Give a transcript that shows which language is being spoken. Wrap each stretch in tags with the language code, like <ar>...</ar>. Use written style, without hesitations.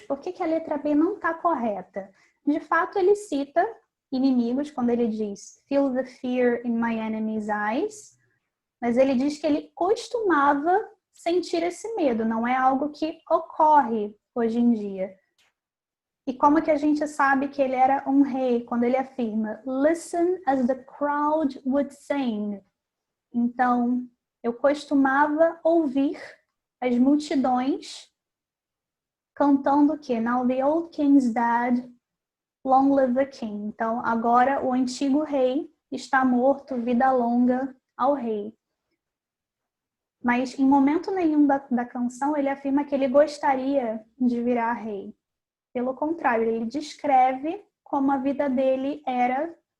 <pt>Por que a letra B não está correta? De fato, ele cita inimigos quando ele diz</pt> <en>feel the fear in my enemy's eyes,</en> <pt>mas ele diz que ele costumava sentir esse medo, não é algo que ocorre hoje em dia. E como que a gente sabe que ele era um rei? Quando ele afirma,</pt> <en>listen as the crowd would sing.</en> <pt>Então, eu costumava ouvir as multidões cantando o quê?</pt> <en>Now the old king's dead, long live the king.</en> <pt>Então, agora o antigo rei está morto, vida longa ao rei. Mas em momento nenhum da canção ele afirma que ele gostaria de virar rei. Pelo contrário, ele descreve como a vida dele era</pt>